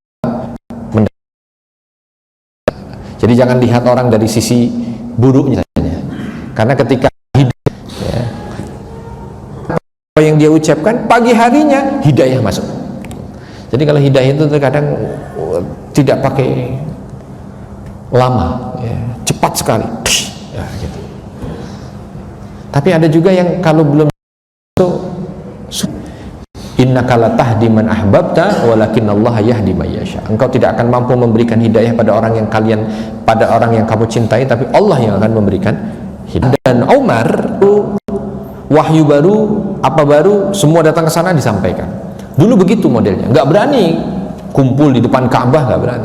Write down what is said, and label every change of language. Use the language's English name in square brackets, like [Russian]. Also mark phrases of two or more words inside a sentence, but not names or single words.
[Indonesian] Jadi jangan lihat orang dari sisi buruknya saja, karena ketika apa yang dia ucapkan pagi harinya hidayah masuk. Jadi kalau hidayah itu terkadang tidak pakai lama, ya, cepat sekali, ya, gitu. Tapi ada juga yang kalau belum masuk, [Arabic] إنك لا تهدي من أحببت ولكن الله يهدي من يشاء. [Indonesian] Engkau tidak akan mampu memberikan hidayah pada orang yang kamu cintai, tapi Allah yang akan memberikan hidayah. Dan Umar wahyu baru, apa baru, semua datang ke sana disampaikan. Dulu begitu modelnya, nggak berani kumpul di depan Ka'bah, nggak berani.